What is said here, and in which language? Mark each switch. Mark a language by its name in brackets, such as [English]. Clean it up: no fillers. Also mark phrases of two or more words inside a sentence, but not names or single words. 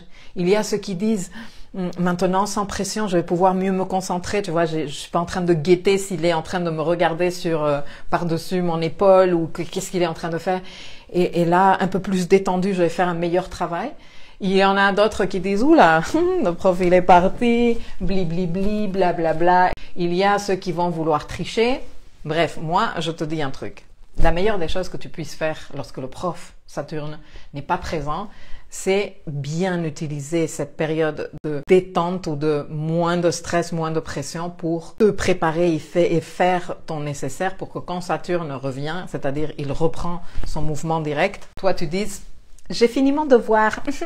[French] Il y a ceux qui disent, maintenant, sans pression, je vais pouvoir mieux me concentrer, tu vois. Je suis pas en train de guetter s'il est en train de me regarder par-dessus mon épaule ou qu'est-ce qu'il est en train de faire. Et là, un peu plus détendu, je vais faire un meilleur travail. Il y en a d'autres qui disent, oula, le prof il est parti, bli bli bli, bla bla bla. Il y a ceux qui vont vouloir tricher. Bref, moi, je te dis un truc. La meilleure des choses que tu puisses faire lorsque le prof Saturne n'est pas présent, c'est bien utiliser cette période de détente ou de moins de stress, moins de pression pour te préparer et faire ton nécessaire pour que quand Saturne revient, c'est-à-dire il reprend son mouvement direct, toi tu dises j'ai fini mon devoir.